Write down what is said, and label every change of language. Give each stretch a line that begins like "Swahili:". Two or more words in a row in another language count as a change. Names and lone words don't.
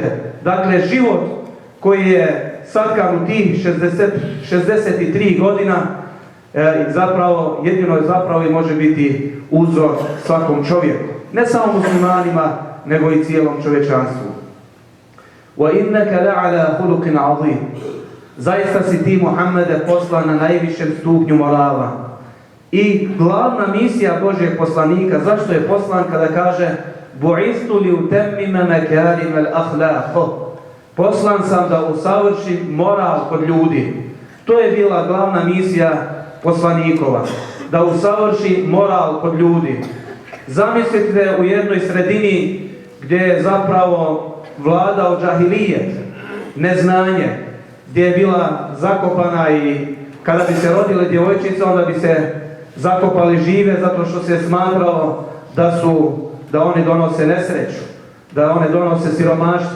Bosnian: Dakle, život koji je satkan u tih 63 godina zapravo, jedino je zapravo i može biti uzor svakom čovjeku. Ne samo muslimanima, nego i cijelom čovječanstvu.
Arabic: وَإِنَّكَ لَعَلَى خُلُقٍ عَظِيمٍ.
Bosnian: Zaista si ti, Muhammede, poslan na najvišem stupnju morala. I glavna misija Božjeg poslanika, zašto je poslan kada kaže
Arabic: بُعِثْتُ لِيُتَمِّمَ مَكَارِمَ الْأَخْلَاقِ.
Bosnian: Poslan sam da usavršim moral kod ljudi. To je bila glavna misija poslanikova, da usavrši moral kod ljudi. Zamislite u jednoj sredini gdje je zapravo vladao džahilijet, neznanje, gdje je bila zakopana i kada bi se rodile djevojčice, onda bi se zakopali žive zato što se smatralo da oni donose nesreću, da one donose siromaštvo.